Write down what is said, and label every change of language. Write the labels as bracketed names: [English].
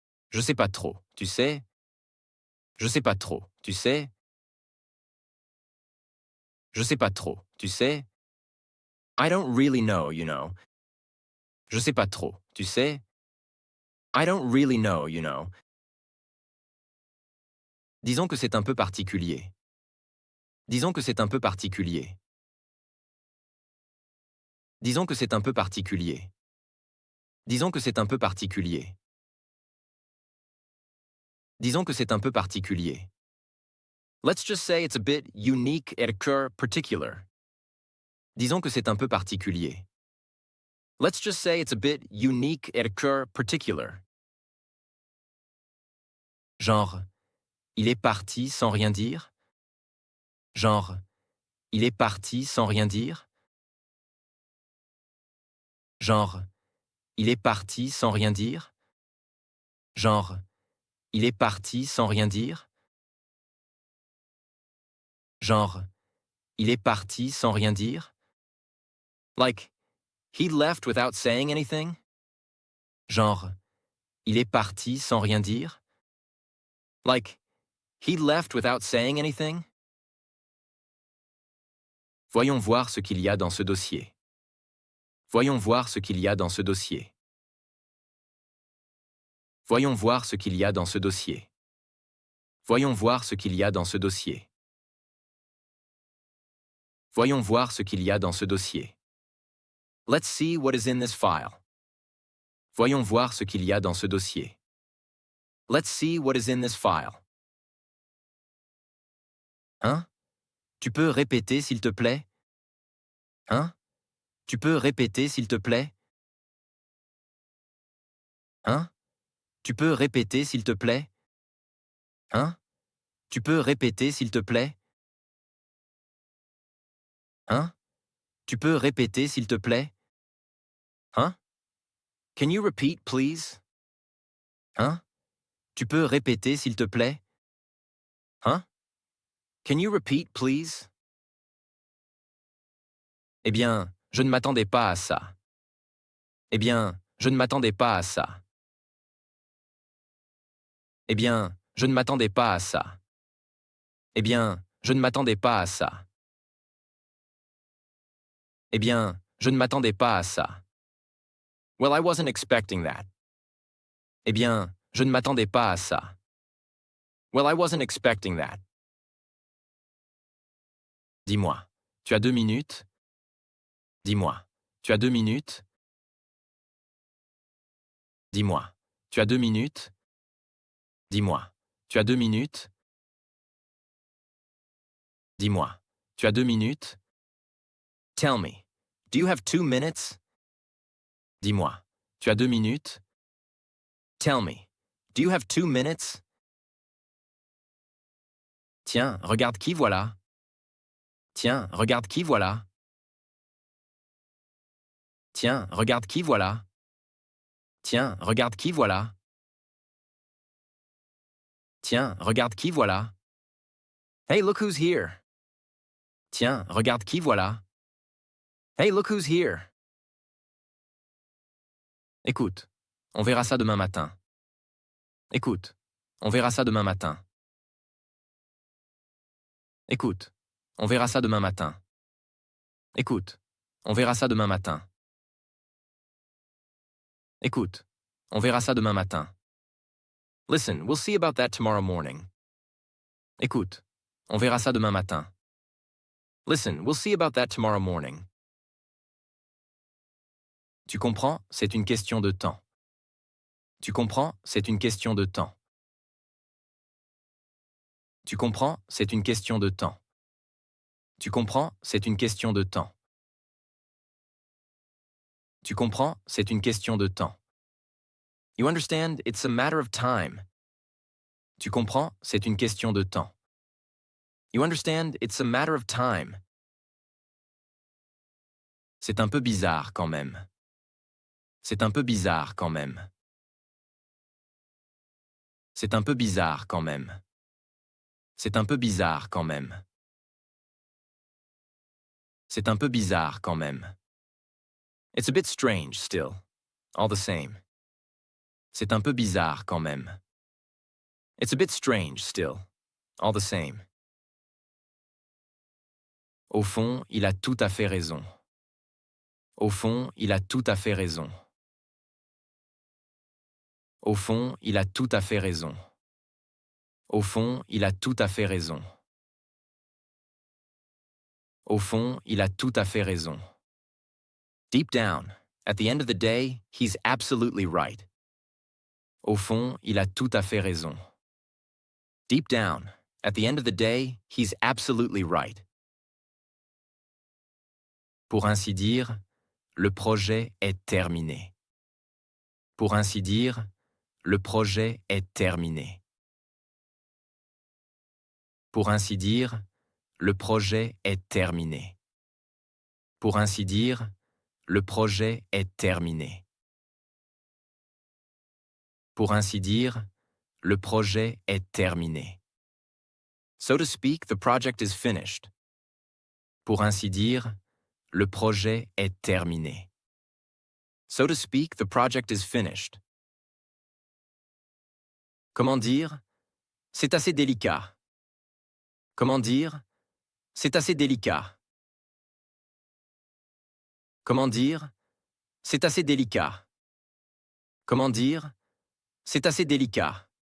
[French] Je sais pas trop, tu sais? Je sais pas trop, tu sais? Je sais pas trop, tu sais? [English] I don't really know, you know. [French] Je sais pas trop, tu sais? [English] I don't really know, you know. [French] Disons que c'est un peu particulier. Disons que c'est un peu particulier. Disons que c'est un peu particulier. Disons que c'est un peu particulier. Disons que c'est un peu particulier. [English] Let's just say it's a bit unique et particular. [French] Disons que c'est un peu particulier. [English] Let's just say it's a bit unique et particular. [French] Genre, il est parti sans rien dire. Genre, il est parti sans rien dire. Genre, il est parti sans rien dire. Genre, il est parti sans rien dire. Genre, il est parti sans rien dire. [English] Like, he left without saying anything. [French] Genre, il est parti sans rien dire. [English] Like, he left without saying anything. [French] Voyons voir ce qu'il y a dans ce dossier. Voyons voir ce qu'il y a dans ce dossier. Voyons voir ce qu'il y a dans ce dossier. Voyons voir ce qu'il y a dans ce dossier. Voyons voir ce qu'il y a dans ce dossier. [English] Let's see what is in this file. [French] Voyons voir ce qu'il y a dans ce dossier. [English] Let's see what is in this file. [French] Hein? Tu peux répéter s'il te plaît? Hein? Tu peux répéter s'il te plaît? Hein? Tu peux répéter s'il te plaît? Hein? Tu peux répéter s'il te plaît? Hein? Tu peux répéter s'il te plaît? Hein? Can you repeat, please? Hein? Tu peux répéter s'il te plaît? Hein? [English] Can you repeat, please? [French] Eh bien, je ne m'attendais pas à ça. Eh bien, je ne m'attendais pas à ça. Eh bien, je ne m'attendais pas à ça. Eh bien, je ne m'attendais pas à ça. Eh bien, je ne m'attendais pas à ça. [English] Well, I wasn't expecting that. [French] Eh bien, je ne m'attendais pas à ça. [English] Well, I wasn't expecting that. [French] Dis-moi, tu as 2 minutes? Dis-moi, tu as 2 minutes? Dis-moi, tu as 2 minutes? Dis-moi, tu as 2 minutes? Dis-moi, tu as 2 minutes? [English] Tell me, do you have 2 minutes? [French] Dis-moi, tu as 2 minutes? [English] Tell me, do you have 2 minutes? [French] Tiens, regarde qui voilà. Tiens, regarde qui voilà. Tiens, regarde qui voilà. Tiens, regarde qui voilà. Tiens, regarde qui voilà. [English] Hey, look who's here. [French] Tiens, regarde qui voilà. [English] Hey, look who's here. [French] Écoute, on verra ça demain matin. Écoute, on verra ça demain matin. Écoute, on verra ça demain matin. Écoute, on verra ça demain matin. Écoute, on verra ça demain matin. [English] Listen, we'll see about that tomorrow morning. [French] Écoute, on verra ça demain matin. [English] Listen, we'll see about that tomorrow morning. [French] Tu comprends, c'est une question de temps. Tu comprends, c'est une question de temps. Tu comprends, c'est une question de temps. Tu comprends, c'est une question de temps. Tu comprends, c'est une question de temps. [English] You understand, it's a matter of time. [French] Tu comprends, c'est une question de temps. [English] You understand, it's a matter of time. [French] C'est un peu bizarre quand même. C'est un peu bizarre quand même. C'est un peu bizarre quand même. C'est un peu bizarre quand même. C'est un peu bizarre quand même. [English] It's a bit strange still. All the same. [French] C'est un peu bizarre quand même. [English] It's a bit strange still. All the same. [French] Au fond, il a tout à fait raison. Au fond, il a tout à fait raison. Au fond, il a tout à fait raison. Au fond, il a tout à fait raison. Au fond, il a tout à fait raison. [English] Deep down, at the end of the day, he's absolutely right. [French] Au fond, il a tout à fait raison. [English] Deep down, at the end of the day, he's absolutely right. [French] Pour ainsi dire, le projet est terminé. Pour ainsi dire, le projet est terminé. Pour ainsi dire, le projet est terminé. Pour ainsi dire, le projet est terminé. Pour ainsi dire, le projet est terminé. [English] So to speak, the project is finished. [French] Pour ainsi dire, le projet est terminé. [English] So to speak, the project is finished. [French] Comment dire? C'est assez délicat. Comment dire? C'est assez délicat. Comment dire? C'est assez délicat. Comment dire? C'est assez délicat.